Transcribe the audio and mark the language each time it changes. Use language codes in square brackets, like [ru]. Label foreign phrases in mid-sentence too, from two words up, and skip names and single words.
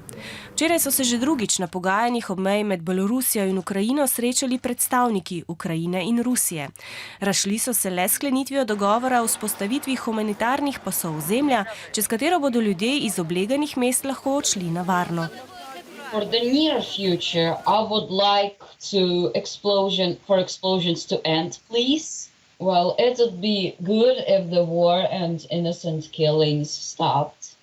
[sl] Včeraj so se že drugič na pogajanjih ob meji med Belorusijo in Ukrajino srečali predstavniki Ukrajine in Rusije. Razšli so se le s sklenitvijo dogovora o vzpostavitvi humanitarnih pasov ozemlja, čez katero bodo ljudje iz obleganih mest lahko odšli na varno. [en] For the near future, I would like for explosions to end, please. Well, it would be good if the war and innocent killings stopped.